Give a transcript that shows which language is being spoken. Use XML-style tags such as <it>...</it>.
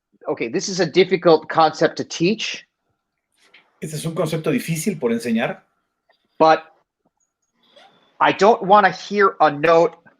<en>Okay, this is a difficult concept to teach.</en> <es>Este es un concepto difícil por enseñar.</es> <en>But I don't want to hear a note.</en>